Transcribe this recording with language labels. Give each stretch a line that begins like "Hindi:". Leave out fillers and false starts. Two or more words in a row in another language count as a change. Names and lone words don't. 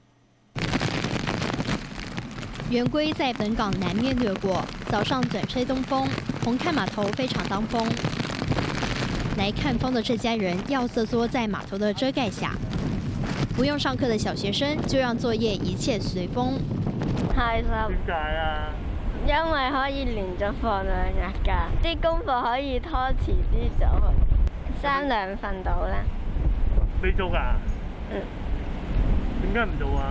Cantonese: 圆规在本港南面掠过，早上转吹东风，红磡码头非常当风。来看风的这家人要瑟缩在码头的遮盖下，不用上课的小学生就讓作業一切隨風。開心。點解啊？因為可以連續放2日假，啲功課可以拖遲啲做，3、2份到啦。你做㗎？嗯。點解唔做啊？